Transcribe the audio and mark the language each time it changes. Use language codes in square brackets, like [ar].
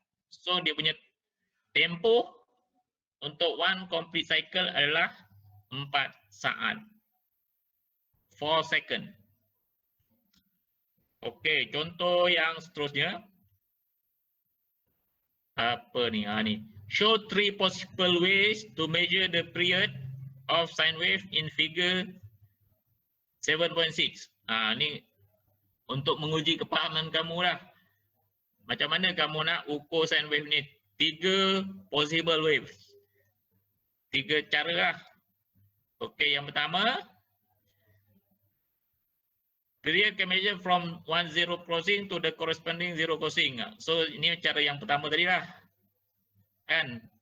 [ms] So dia punya tempoh untuk [en] one complete cycle [ms] adalah 4 saat. [en] 4 second. [ms] Okey, contoh yang seterusnya. Apa ni? Ni. [en] Show 3 possible ways to measure the period of sine wave in figure 7.6. [ms] Ni untuk menguji kepahaman kamu lah. Macam mana kamu nak ukur sine wave ni? [en] 3 possible waves. [ms] 3 cara lah. Okey, yang pertama, [en] period can measure from 1 zero crossing to the corresponding zero crossing. [ms] So ini cara yang pertama tadi lah. Kan?